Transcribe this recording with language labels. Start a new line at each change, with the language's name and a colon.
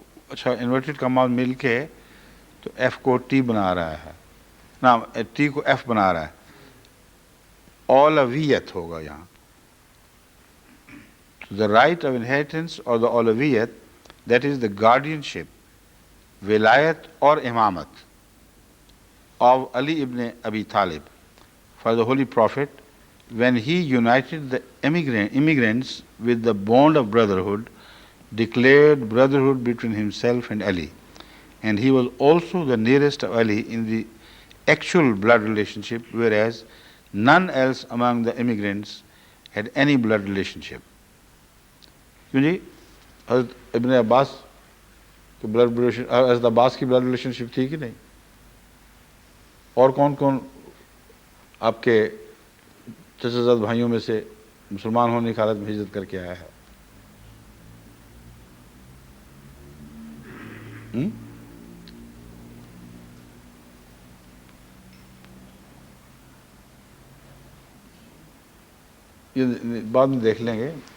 Urdu: اچھا انورٹڈ کما مل کے تو ایف کو ٹی بنا رہا ہے نا, ٹی کو ایف بنا رہا ہے, اولویت ہوگا یہاں.
English: The right of inheritance or the اولویت, that is the guardianship, wilayat or imamat of Ali ibn Abi Talib for the Holy Prophet when he united the immigrants with the bond of brotherhood, declared brotherhood between himself and Ali, and he was also the nearest of Ali in the actual blood relationship, whereas none else among the immigrants had any blood relationship.
Urdu: کیوں جی حضرت ابن عباس کی blood relation, حضرت عباس کی blood relationship تھی کہ نہیں؟ اور کون کون آپ کے چچا زاد بھائیوں میں سے مسلمان ہونے کی حالت میں ہجرت کر کے آیا ہے؟ یہ بعد میں دیکھ لیں گے.